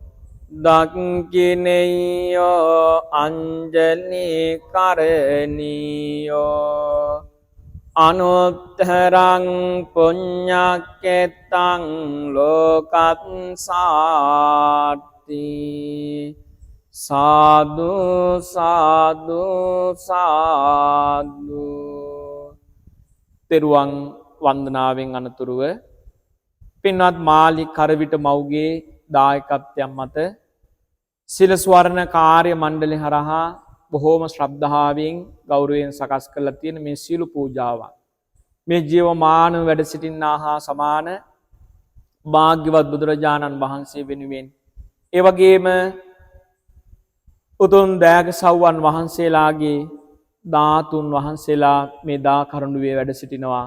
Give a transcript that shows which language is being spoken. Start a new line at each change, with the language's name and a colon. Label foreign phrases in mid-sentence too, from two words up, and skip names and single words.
Pali: දක්ඛිනෙය්‍යෝ අංජලි කරණීයෝ අනුත්තරං පුඤ්ඤක්කෙත්තං ලෝකත්සාති සාදු සාදු සාදු.
Sinhala: තෙරුවන් වන්දනාවෙන් අනතුරුව පින්වත් මාලි කරවිට මව්ගේ දායකත්වයන් මත සිල ස්වර්ණ කාර්ය මණ්ඩලය හරහා බොහෝම ශ්‍රද්ධාවෙන් ගෞරවයෙන් සකස් කරලා තියෙන මේ සීල පූජාවන් මේ ජීවමාන වැඩ සිටින්නා හා සමාන භාග්‍යවත් බුදුරජාණන් වහන්සේ වෙනුවෙන් ඒ වගේම උතුම් දයාක සව්වන් වහන්සේලාගේ ධාතුන් වහන්සේලා මේ දා කරුණුවේ වැඩ සිටිනවා.